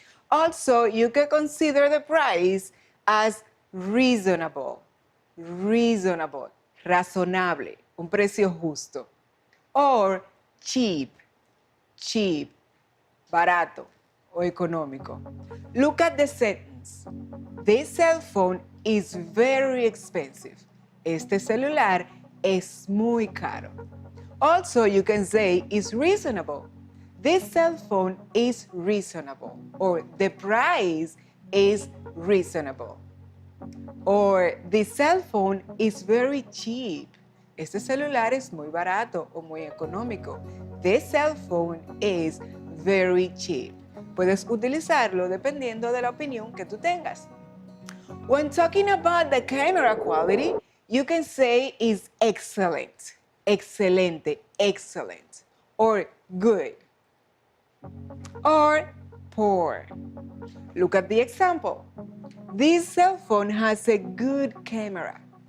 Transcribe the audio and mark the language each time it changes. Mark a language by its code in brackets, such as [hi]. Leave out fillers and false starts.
[en] Also, you can consider the price as reasonable, [es] razonable, un precio justo. [en] Or cheap, [es] barato o económico. [en] Look at the sentence. This cell phone is very expensive. [es] Este celular es muy caro. [en] Also, you can say it's reasonable. This cell phone is reasonable. Or the price is reasonable. Or the cell phone is very cheap. [es] Este celular es muy barato o muy económico. [en] This cell phone is very cheap. [es] Puedes utilizarlo dependiendo de la opinión que tú tengas. [en] When talking about the camera quality, you can say is excellent, excelente, excellent, or good, or poor. Look at the example. This cell phone has a good camera.